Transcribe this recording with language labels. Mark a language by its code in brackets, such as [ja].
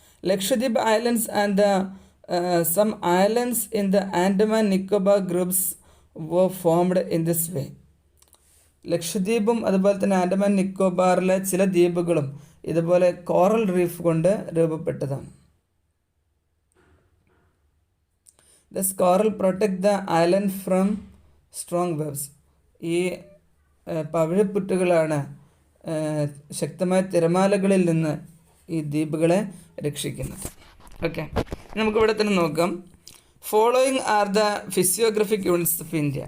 [en] Lakshadweep islands and the some islands in the Andaman Nicobar groups were formed in this way. [ml] ലക്ഷദ്വീപും അതുപോലെ തന്നെ ആൻഡമാൻ നിക്കോബാറിലെ ചില ദ്വീപുകളും ഇതുപോലെ കോറൽ റീഫ് കൊണ്ട് രൂപപ്പെട്ടതാണ്. [en] This coral protect the island from strong waves. [ml] ഈ പവിഴപ്പുറ്റുകളാണ് ശക്തമായ തിരമാലകളിൽ നിന്ന് ഈ ദ്വീപുകളെ രക്ഷിക്കുന്നത്. ഓക്കെ, നമുക്കിവിടെ തന്നെ നോക്കാം. [en] Following are the physiographic units of India.